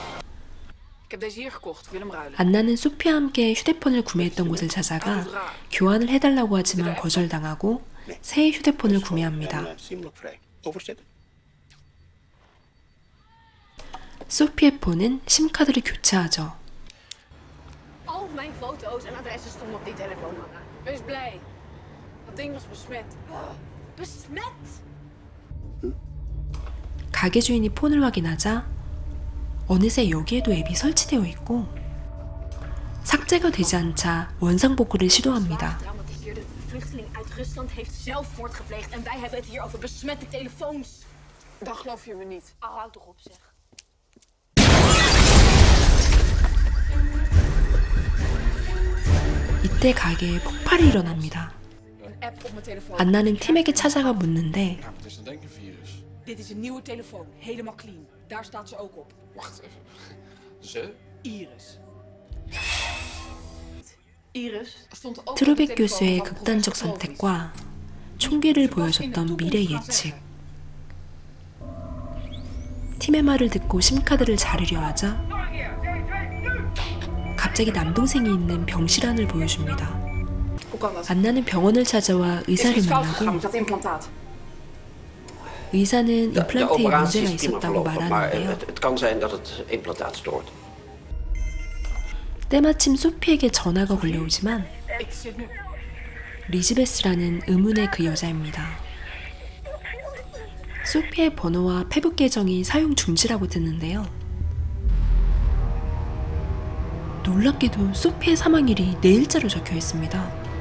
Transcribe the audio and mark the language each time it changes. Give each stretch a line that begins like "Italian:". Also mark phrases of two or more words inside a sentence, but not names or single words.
Korean: 안나는 소피와 함께 휴대폰을 구매했던 곳을 찾아가 교환을 해달라고 하지만 거절당하고 새 휴대폰을 구매합니다. 소피의 폰은 심카드를 교체하죠.
Dutch: Al mijn foto's en adressen stonden op die telefoon, Anna. Wees blij. Dat ding was besmet. Besmet?
Korean: 가게 주인이 폰을 확인하자 어느새 여기에도 앱이 설치되어 있고 삭제가 되지 않자 원상복구를 시도합니다.
Dutch: Getraumatiseerde vluchteling uit Rusland heeft zelfmoord gepleegd en wij hebben het hier over besmette telefoons. Dan geloof je me niet. Oh, houd toch op, zeg.
Korean: 이때 가게에 폭발이 일어납니다.
Dutch: Een app op mijn telefoon.
Korean: 안나는 팀에게 찾아가 묻는데
Dutch: Wat is een denkenvirus? Dit is een nieuwe telefoon. Helemaal clean. Daar staat ze ook op. Wacht even. Ze? Iris. Iris stond ook op de
Korean: 트루빅
Dutch: telefoon
Korean: 교수의
Dutch: van
Korean: 극단적
Dutch: professor Clovis.
Korean: 선택과 총기를 보여줬던 미래 예측. 팀의 말을 듣고 심카드를 자르려 하자 갑자기 남동생이 있는 병실 안을 보여줍니다.
Dutch: Hoe kan dat?
Korean: 안나는 병원을 찾아와
Dutch: Is er
Korean: 의사를
Dutch: iets fout gegaan
Korean: 만나고
Dutch: met dat implantaat?
Korean: 의사는
Dutch: De
Korean: 임플란트에
Dutch: operatie
Korean: 문제가
Dutch: is prima
Korean: 있었다고
Dutch: verlopen, maar
Korean: 말하는데요.
Dutch: het kan zijn dat het implantaat stoort.
Korean: 때마침 소피에게 전화가 걸려오지만
Dutch: Ik zit nu.
Korean: 리즈베스라는 의문의 그 여자입니다. 소피의 번호와 페북 계정이 사용 중지라고 뜨는데요. 놀랍게도 소피의 사망일이 내일자로 적혀 있습니다.